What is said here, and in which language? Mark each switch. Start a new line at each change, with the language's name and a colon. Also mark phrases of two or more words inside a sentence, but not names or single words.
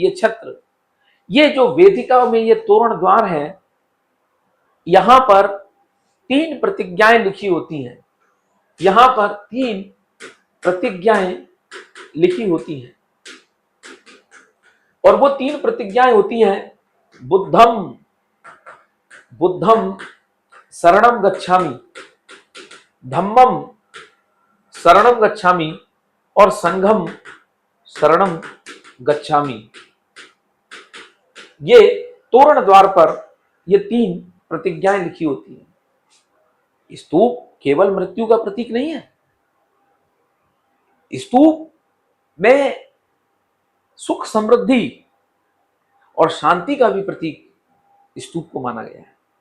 Hindi: ये छत्र, ये जो वेदिका में ये तोरण द्वार है, यहां पर 3 प्रतिज्ञाएं लिखी होती हैं। यहां पर 3 प्रतिज्ञाएं लिखी होती हैं और वो 3 प्रतिज्ञाएं होती हैं
Pali: बुद्धम बुद्धम शरणम गच्छामि, धम्मम शरणम गच्छामि
Hindi: और
Pali: संघम शरणम गच्छामि।
Hindi: ये तोरण द्वार पर ये 3 प्रतिज्ञाएं लिखी होती हैं। स्तूप केवल मृत्यु का प्रतीक नहीं है, स्तूप में सुख, समृद्धि और शांति का भी प्रतीक स्तूप को माना गया है।